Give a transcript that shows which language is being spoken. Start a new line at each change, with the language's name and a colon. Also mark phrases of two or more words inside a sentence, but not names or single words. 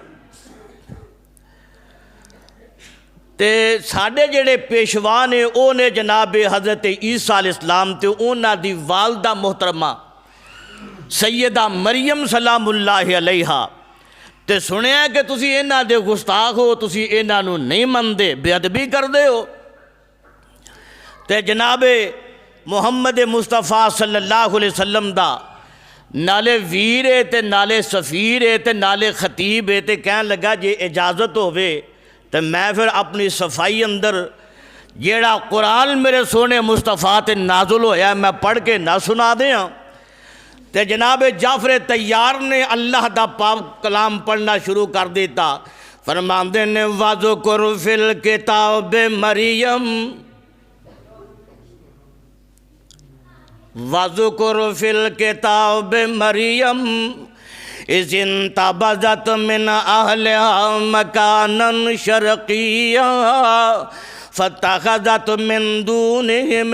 Punjabi: تے ساڈے جڑے پیشوا نے او نے جناب حضرت عیسیٰ علیہ السلام تے انہاں دی والدہ محترمہ سیدہ مریم سلام اللہ علیہا، تے سنیا کہ تسی انہاں دے گستاخ ہو، تسی انہاں نو نہیں مندے، بے ادبی کردے ہو۔ تے جناب محمد مصطفیٰ صلی اللہ علیہ وسلم دا نالے ویر ہے تے نالے سفیر ہے تے نالے خطیب ہے، تے کہن لگا جے اجازت ہوئے تے میں پھر اپنی صفائی اندر جیڑا قرآن میرے سونے مصطفیٰ تے نازل ہویا میں پڑھ کے نہ سنا دیاں۔ تے جناب جعفر طیار نے اللہ دا پاک کلام پڑھنا شروع کر دیتا، فرماندے نے
Arabic: وَذْكُرْ فِي الْكِتَابِ مریم، وَذْكُرْ فِي الْكِتَابِ مریم اِذِ انْتَبَذَتْ مِنْ أَهْلِهَا مَكَانًا شَرْقِيًّا فَاتَّخَذَتْ مِنْ دُونِهِمْ